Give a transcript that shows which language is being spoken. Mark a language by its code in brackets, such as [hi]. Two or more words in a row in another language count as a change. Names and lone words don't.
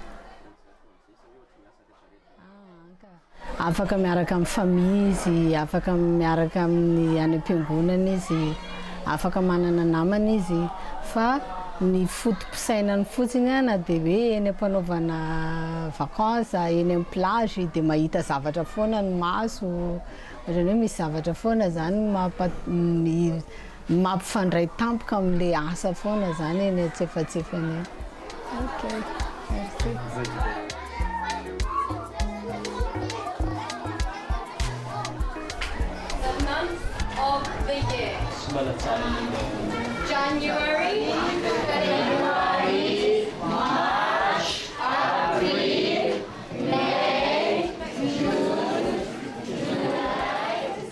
[mg] Afaka miaraka amin'ny famille izy, afaka miaraka amin'ny any am-piangonana izy, afaka manana namana izy fa ny fotom-pisainany fotsiny na dia hoe eny am-panaovana vacances eny amin'ny plage dia mahita zavatra foana ny maso ohatrany hoe misy zavatra foana zany mampifandray tampoka amin'ilay asa foana zany eny antsefatsefany eny. [fr] Okay, merci. [en] Of the year. January, March, April, May, June, July.